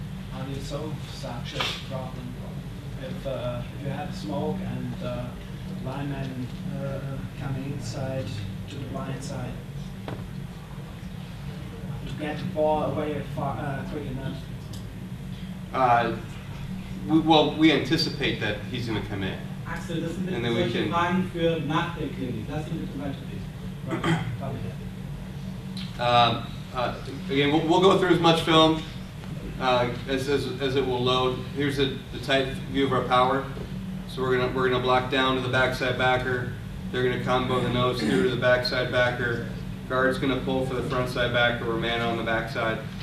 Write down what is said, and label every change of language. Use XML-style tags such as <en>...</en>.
<en>How do you solve such a problem? If you have smoke and linemen coming inside to the blind side to get the ball away quick enough? We anticipate that he's going to come in.</en> <de>Axel, das sind</de> <en>And then we</en> <de>solche</de> <en>can-</en> <de>Fragen für nach der Klinik. Lass ihn bitte weiterreden.</de> <en>Again, we'll go through as much film as it will load. Here's the tight view of our power. So we're gonna block down to the backside backer. They're gonna combo the nose through to the backside backer. Guard's gonna pull for the front side backer. We're man on the backside.</en>